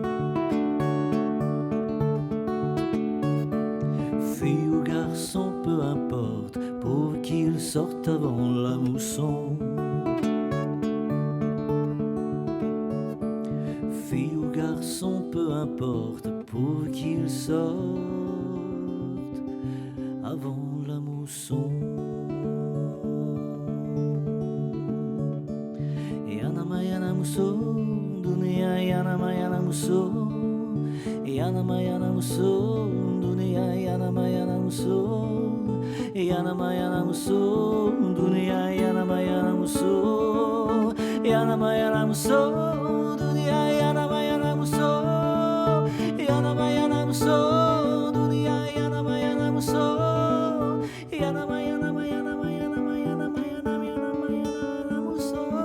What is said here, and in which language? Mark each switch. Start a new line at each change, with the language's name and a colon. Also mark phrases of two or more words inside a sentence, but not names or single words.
French: Fille ou garçon, peu importe, pourvu qu'il sorte avant la mousson. Fille ou garçon, peu importe, pour qu'il sorte avant la mousson.
Bambara: Yana mayana muso, dunia yana mayana muso, yana mayana muso, dunia yana mayana muso, yana mayana muso, dunia yana mayana muso, yana mayana muso, dunia yana mayana muso, yana mayana muso, dunia yana mayana muso, yana mayana mayana mayana mayana mayana mayana mayana muso.